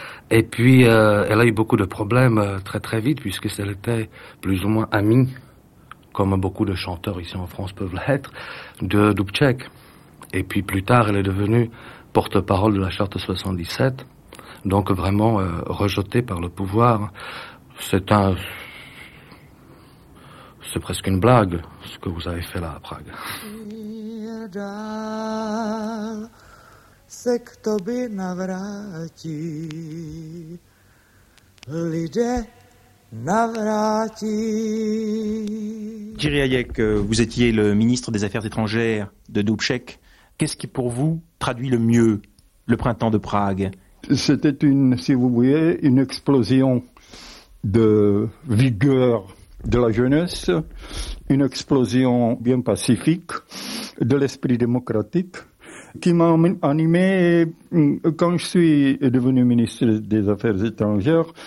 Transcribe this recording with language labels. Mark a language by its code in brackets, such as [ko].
[fr] Et puis elle a eu beaucoup de problèmes très très vite, puisque elle était plus ou moins amie, comme beaucoup de chanteurs ici en France peuvent l'être, de Dubček. Et puis plus tard elle est devenue porte-parole de la charte 77, donc vraiment rejeté par le pouvoir. C'est presque une blague ce que vous avez fait là à Prague. [cs] Dál se k tobě navrátí, lidé navrátí. [fr] Thierry Hayek, vous étiez le ministre des Affaires étrangères de Dubček. Qu'est-ce qui pour vous traduit le mieux le printemps de Prague? C'était une, si vous voulez, une explosion de vigueur de la jeunesse, une explosion bien pacifique de l'esprit démocratique qui m'a animé quand je suis devenu ministre des Affaires étrangères.